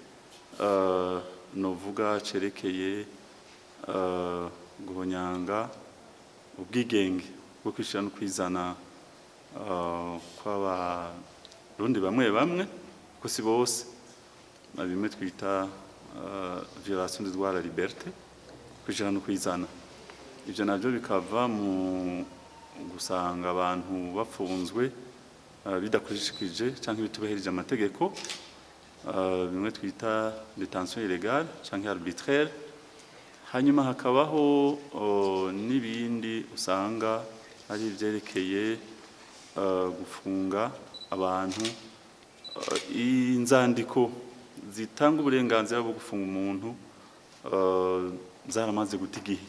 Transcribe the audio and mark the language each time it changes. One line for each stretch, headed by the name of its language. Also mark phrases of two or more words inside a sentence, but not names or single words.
Rundi: novuga cerekeye guhonyanga ubwigenge bwo kwishira no kwizana kw'abarundi bamwe ko si bose bimwe twita
French: violation des droits à la liberté
Rundi: kwishira no kwizana. Ivyo navyo bikava mu gusanga abantu bapfunzwe bidakurikije canke bitubaherije amategeko bimwe twita
French: détention illégale
Rundi: canke arbitraire. Hanyuma hakabaho n'ibindi usanga ari ivyerekeye gufunga abantu inzandiko zitanga uburenganzira bwo gufunga umuntu zaramaze guta igihe.